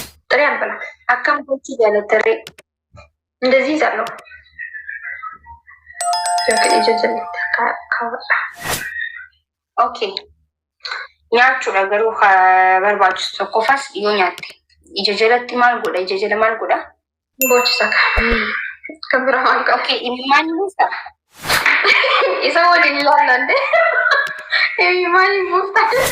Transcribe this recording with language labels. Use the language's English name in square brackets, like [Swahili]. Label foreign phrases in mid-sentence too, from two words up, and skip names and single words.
[Amharic] ጥሬ አልበላም። አካምቦች ያለ ጥሬ እንደዚህ ይዛለሁ። [Oromo] ኦኬ nyaachuu dha garuu barbaachisu tokkoffas yoo nyaatte ija jalatti maal godha ija jala maal godha bochisa kan biraa maal godha okay imimmaan buusa isa waliin ilaallande imimmaan buusa